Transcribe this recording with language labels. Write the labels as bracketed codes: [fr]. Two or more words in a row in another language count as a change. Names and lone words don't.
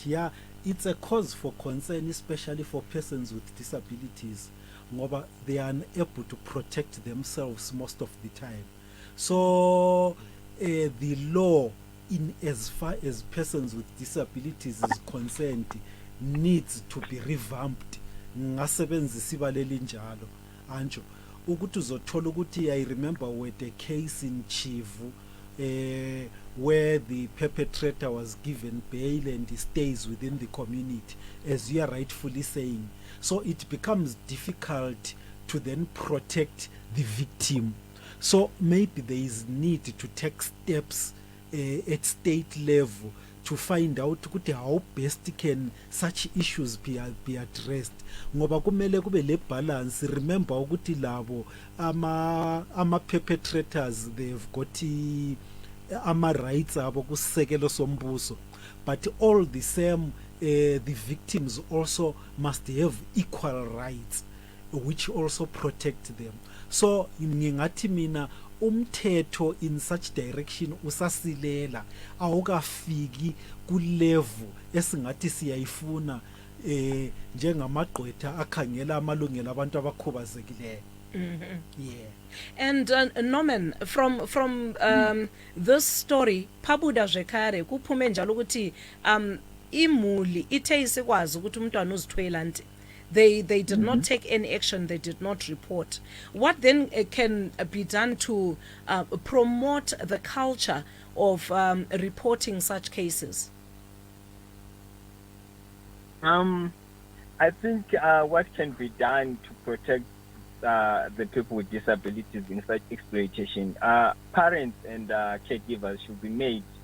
[en] Yeah, it's a cause for concern, especially for persons with disabilities. Ngoba they are unable to protect themselves most of the time. So the law, in as far as persons with disabilities is concerned, needs to be revamped. [nd] Ngasebenzisa ibaleli njalo anjo ukuthi uzothola ukuthi [en] I remember with a case in Chivu where the perpetrator was given bail and he stays within the community, as you are rightfully saying. So it becomes difficult to then protect the victim. So maybe there is need to take steps at state level to find out how best can such issues be addressed. [nd] Ngoba kumele kube le balance. Remember ukuthi labo ama perpetrators, [en] they've got [nd] ama rights abo kusekelo sombuso, [en] but all the same the victims also must have equal rights which also protect them. [nd] So ngingathi mina umthetho [en] in such direction [nd] usasilela, awukafiki kulevel esingathi siyayifuna njengamagqwetha akhangela amalungelo abantu abakhubazekileyo. [en] Yeah. And Norman, from this story [sn] phabuda zvekare [nd] kuphume njalo ukuthi imuli ithe isikwazi ukuthi umntwana uzithwela nti [en] they did not take any action, they did not report. What then can be done to promote the culture of reporting such cases? I think what can be done to protect the people with disabilities in such exploitation, parents and caregivers should be made